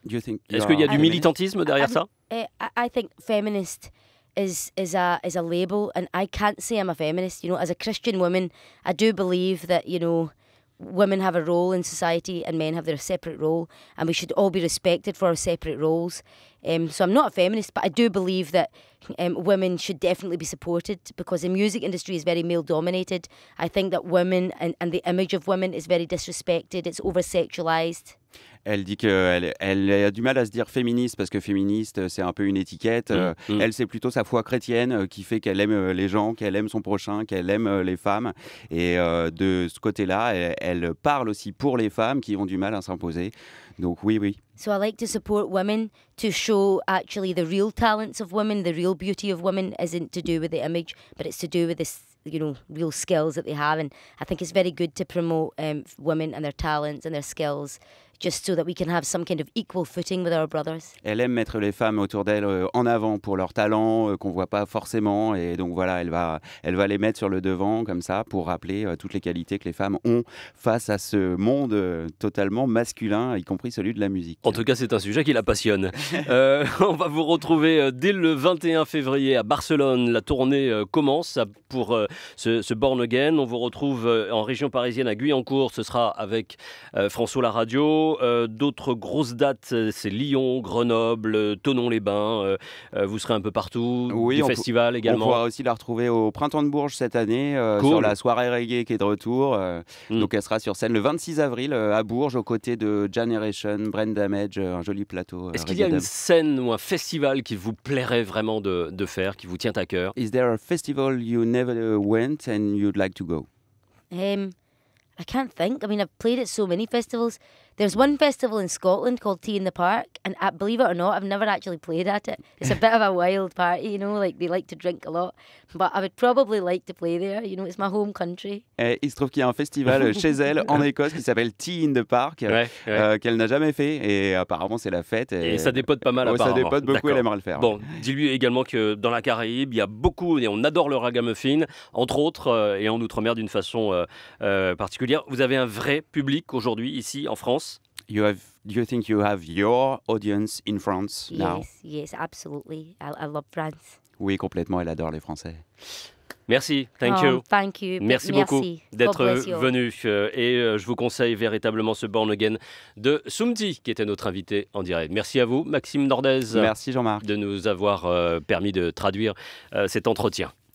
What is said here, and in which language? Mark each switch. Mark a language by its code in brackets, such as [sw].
[fr] Est-ce qu'il y a du [en] feminist? [fr] militantisme derrière ça? [en] I think feminist is a label, and I can't say I'm a feminist. You know, as a Christian woman, I do believe that, you know, women have a role in society and men have their separate role, and we should all be respected for our separate roles. So I'm not a feminist, but I do believe that women should definitely be supported, because the music industry is very male dominated. I think that women and the image of women is very disrespected. It's over-sexualized. [fr] Elle dit qu'elle a du mal à se dire féministe parce que féministe, c'est un peu une étiquette. Elle, c'est plutôt sa foi chrétienne qui fait qu'elle aime les gens, qu'elle aime son prochain, qu'elle aime les femmes. Et de ce côté-là, elle parle aussi pour les femmes qui ont du mal à s'imposer. Donc oui. [en] So I like to support women to show actually the real talents of women, the real beauty of women isn't to do with the image, but it's to do with this, you know, real skills that they have. And I think it's very good to promote women and their talents and their skills, just so that we can have some kind of equal footing with our brothers. [fr] Elle aime mettre les femmes autour d'elle en avant pour leurs talents qu'on voit pas forcément, et donc voilà, elle va les mettre sur le devant comme ça pour rappeler toutes les qualités que les femmes ont face à ce monde totalement masculin, y compris celui de la musique. En tout cas, c'est un sujet qui la passionne. On va vous retrouver dès le 21 février à Barcelone. La tournée commence pour ce Born Again. On vous retrouve en région parisienne à Guyancourt. Ce sera avec François la radio. D'autres grosses dates, c'est Lyon, Grenoble, Thonon-les-Bains. Vous serez un peu partout. Oui, du festival également. On pourra aussi la retrouver au Printemps de Bourges cette année, cool. Sur la soirée reggae qui est de retour. Donc elle sera sur scène le 26 avril à Bourges, aux côtés de Generation, Brain Damage, un joli plateau. Est-ce qu'il y a une scène ou un festival qui vous plairait vraiment de faire, qui vous tient à cœur? [en] Is there a festival you never went and you'd like to go? I can't think. I mean, I've played at so many festivals. There's one festival in Scotland called Tea in the Park, and believe it or not, I've never actually played at it. It's a bit of a wild party, you know, like they like to drink a lot. But I would probably like to play there, you know, it's my home country. [fr] Et il se trouve qu'il y a un festival chez elle en Écosse qui s'appelle Tea in the Park, qu'elle n'a jamais fait, et apparemment c'est la fête. Et ça dépote pas mal, apparemment. Ça dépote beaucoup, elle aimerait le faire. Bon, dis-lui également que dans la Caraïbe, il y a beaucoup, et on adore le ragamuffin, entre autres, et en Outre-mer d'une façon particulière. Vous avez un vrai public aujourd'hui, ici, en France? [en] Do you think you have your audience in France now? Yes, absolutely. I love France. [fr] Oui, complètement, elle adore les Français. Merci, [en] thank you. Thank you. [fr] Merci beaucoup d'être venu. Et je vous conseille véritablement ce Born Again de Soumti, qui était notre invité en direct. Merci à vous, Maxime Nordez. Merci Jean-Marc. De nous avoir permis de traduire cet entretien.